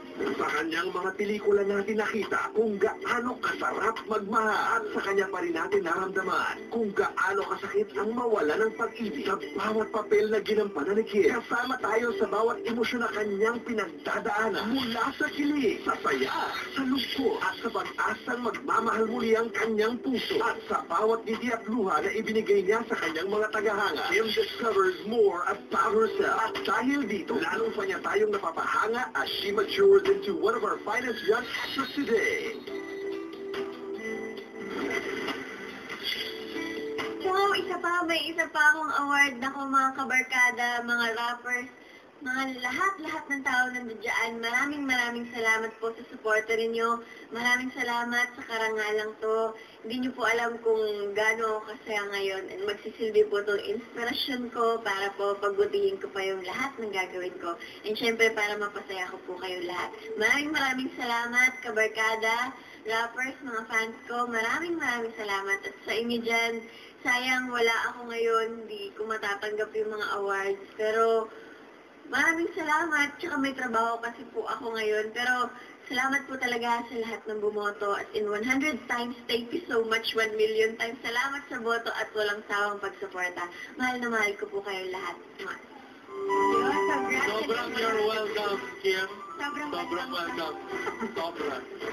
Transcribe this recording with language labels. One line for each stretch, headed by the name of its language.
Filipino: Sa kanyang mga pelikula natin nakita kung gaano kasarap magmahal at sa kanya pa rin natin naramdaman kung gaano kasakit ang mawala ng pag-ibig sa bawat papel na ginampanan ni Kim. Kasama tayo sa bawat emosyon na kanyang pinagdadaanan mula sa kilig, sa saya, sa lungkot at sa pag-asang magmamahal muli ang kanyang puso at sa bawat ngiti at luha na ibinigay niya sa kanyang mga tagahanga.
English: Kim discovers more about herself
Filipino: at dahil dito, lalong pa niya tayong napapahanga
English: as she matures into one of our finest young actors today.
Filipino: So, may isa pa akong award na ko mga kabarkada, mga rappers, mga lahat ng tao nandiyan. Maraming salamat po sa suporta ninyo. Maraming salamat sa karangalang to. Hindi nyo po alam kung gaano ako kasaya ngayon. And magsisilbi po itong inspirasyon ko para po pagbutihin ko pa yung lahat ng gagawin ko. And syempre para mapasaya ko po kayong lahat. Maraming salamat, kabarkada, rappers, mga fans ko. Maraming salamat. At sa inyo dyan, sayang wala ako ngayon. Hindi ko matatanggap yung mga awards. Pero maraming salamat. Tsaka may trabaho kasi po ako ngayon. Pero salamat po talaga sa lahat ng bumoto.
English: At in 100 times, thank you so much. 1 million times.
Filipino: Salamat sa boto at walang sawang pagsuporta. Mahal na mahal ko po kayong lahat.
English: Sobrang you're welcome, Kim.
Filipino: Sobrang welcome. Sobrang.